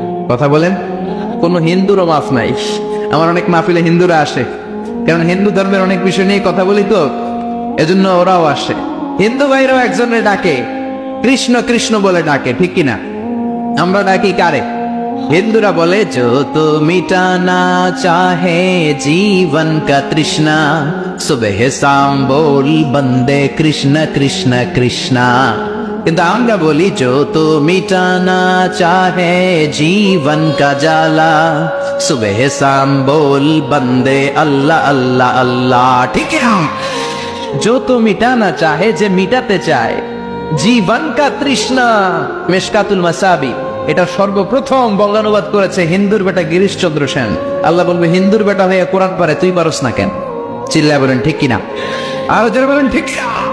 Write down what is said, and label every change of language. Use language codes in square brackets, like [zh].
[bn] কথা বলেন, কোন হিন্দুরও মাফ নাই। আমার অনেক মাহফিলে হিন্দুরা আসে, কারণ হিন্দু ধর্মের অনেক বিষয় নিয়ে কথা বলি তো, এজন্য ওরাও আসে। হিন্দু ভাইরাও একজনের ডাকে কৃষ্ণ কৃষ্ণ বলে ডাকে, ঠিক কিনা? আমরা ডাকি কারে? হিন্দুরা বলে [hi] जो तो मिटाना चाहे जीवन का तृष्णा सुबह शाम बोल बंदे कृष्ण कृष्ण कृष्णा। [bn] কিন্তু আমরা বলি [hi] जो तो मिटाना चाहे जीवन का जाला सुबह शाम बोल बंदे अल्लाह अल्लाह अल्लाह। ठीक है, जो तो मिटाना चाहे, [bn] যে মিটাতে চায় জীবন কা তৃষ্ণা। মিশকাতুল মাসাবি এটা সর্বপ্রথম বঙ্গানুবাদ করেছে হিন্দুর বেটা গিরিশচন্দ্র সেন। আল্লাহ বলবে হিন্দুর বেটা হয়ে কোরআন পারে, তুই পারস না কেন? চিল্লায় বলেন ঠিক কিনা, আরো জোরে বলেন ঠিক কিনা।